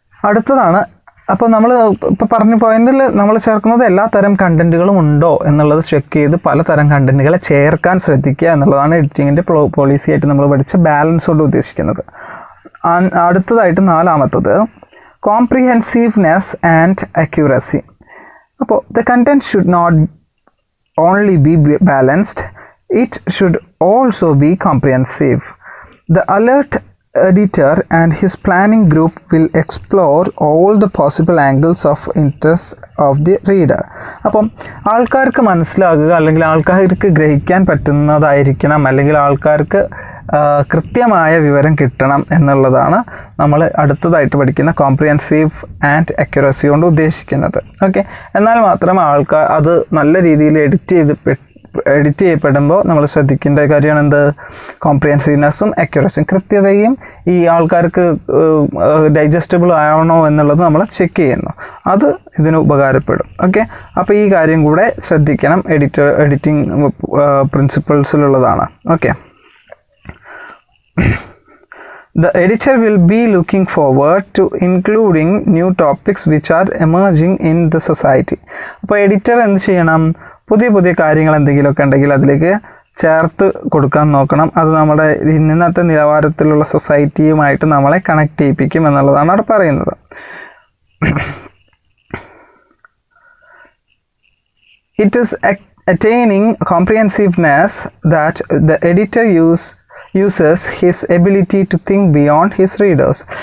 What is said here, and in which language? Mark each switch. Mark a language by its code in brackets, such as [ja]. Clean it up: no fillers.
[ml] അടുത്തതാണ്, അപ്പോൾ നമ്മൾ ഇപ്പോൾ പറഞ്ഞ പോയിന്റിൽ നമ്മൾ ചേർക്കുന്നത് എല്ലാ തരം കണ്ടൻറ്റുകളും ഉണ്ടോ എന്നുള്ളത് ചെക്ക് ചെയ്ത് പലതരം കണ്ടൻറ്റുകളെ ചേർക്കാൻ ശ്രദ്ധിക്കുക എന്നുള്ളതാണ് എഡിറ്റിങ്ങിൻ്റെ പോളിസി ആയിട്ട് നമ്മൾ പഠിച്ച ബാലൻസ് കൊണ്ട് ഉദ്ദേശിക്കുന്നത്. അടുത്തതായിട്ട് നാലാമത്തത് കോംപ്രിഹെൻസീവ്നെസ് ആൻഡ് അക്യൂറസി. [en] അപ്പോൾ the content should not only be balanced, it should also be comprehensive. The alert editor and his planning group will explore all the possible angles of interest of the reader. [ml] അപ്പം ആൾക്കാർക്ക് മനസ്സിലാകുക, അല്ലെങ്കിൽ ആൾക്കാർക്ക് ഗ്രഹിക്കാൻ പറ്റുന്നതായിരിക്കണം, അല്ലെങ്കിൽ ആൾക്കാർക്ക് കൃത്യമായ വിവരം കിട്ടണം എന്നുള്ളതാണ് നമ്മൾ അടുത്തതായിട്ട് പഠിക്കുന്ന കോംപ്രിഹെൻസീവ് ആൻഡ് അക്യുറസി കൊണ്ട് ഉദ്ദേശിക്കുന്നത്. ഓക്കെ, എന്നാൽ മാത്രം ആൾക്കാർ അത് നല്ല രീതിയിൽ എഡിറ്റ് ചെയ്യപ്പെടുമ്പോൾ നമ്മൾ ശ്രദ്ധിക്കേണ്ട കാര്യമാണ് എന്ത്, കോംപ്രിഹെൻസീവ്നെസ്സും അക്യുറസിയും, കൃത്യതയും ഈ ആൾക്കാർക്ക് ഡൈജസ്റ്റബിൾ ആവണോ എന്നുള്ളത് നമ്മൾ ചെക്ക് ചെയ്യുന്നു, അത് ഇതിന് ഉപകാരപ്പെടും. ഓക്കെ, അപ്പോൾ ഈ കാര്യം കൂടെ ശ്രദ്ധിക്കണം, editing പ്രിൻസിപ്പിൾസിലുള്ളതാണ്. [en] Okay, the editor will be looking forward to including new topics which are emerging in the society. [ml] അപ്പോൾ എഡിറ്റർ എന്ത് ചെയ്യണം, പുതിയ കാര്യങ്ങൾ എന്തെങ്കിലുമൊക്കെ ഉണ്ടെങ്കിൽ അതിലേക്ക് ചേർത്ത് കൊടുക്കാൻ നോക്കണം. അത് നമ്മുടെ ഇന്നത്തെ നിലവാരത്തിലുള്ള സൊസൈറ്റിയുമായിട്ട് നമ്മളെ കണക്ട് ചെയ്യിപ്പിക്കും എന്നുള്ളതാണ് അവിടെ പറയുന്നത്. [en] It is attaining comprehensiveness that the editor uses his ability to think beyond his readers.